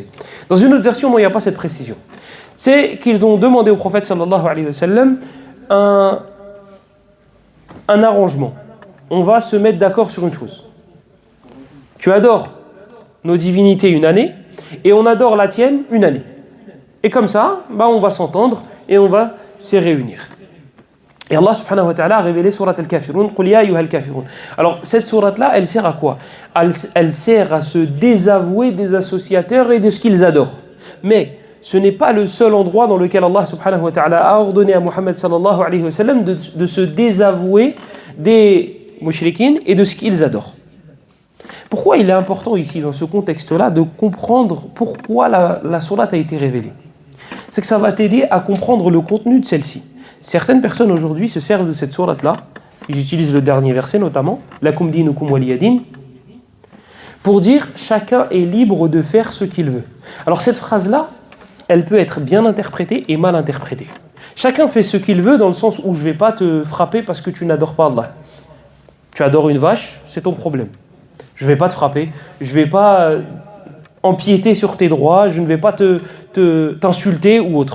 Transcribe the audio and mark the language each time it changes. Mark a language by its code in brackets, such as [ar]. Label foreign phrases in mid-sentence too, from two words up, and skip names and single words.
[fr] Dans une autre version, il n'y a pas cette précision. C'est qu'ils ont demandé au prophète [ar] صلى الله عليه وسلم [fr] un arrangement. On va se mettre d'accord sur une chose. Tu adores nos divinités une année, et on adore la tienne une année. Et comme ça, on va s'entendre, et on va se réunir. Et [ar] الله سبحانه وتعالى [fr] a révélé [ar] سورة الكافرون قل يا أيها الكافرون. [fr] Alors cette sourate-là, elle sert à quoi? Elle sert à se désavouer des associateurs et de ce qu'ils adorent. Mais ce n'est pas le seul endroit dans lequel [ar] الله سبحانه وتعالى [fr] a ordonné à Muhammad [ar] صلى الله عليه وسلم [fr] de se désavouer des mushrikines et de ce qu'ils adorent. Pourquoi il est important ici, dans ce contexte-là, de comprendre pourquoi la sourate a été révélée? C'est que ça va t'aider à comprendre le contenu de celle-ci. Certaines personnes aujourd'hui se servent de cette sourate-là, ils utilisent le dernier verset notamment, [ar] لكم دينكم ولي دين, [fr] pour dire chacun est libre de faire ce qu'il veut. Alors cette phrase-là, elle peut être bien interprétée et mal interprétée. Chacun fait ce qu'il veut dans le sens où je ne vais pas te frapper parce que tu n'adores pas Allah. Tu adores une vache, c'est ton problème. Je ne vais pas te frapper, je ne vais pas empiéter sur tes droits, je ne vais pas t'insulter ou autre.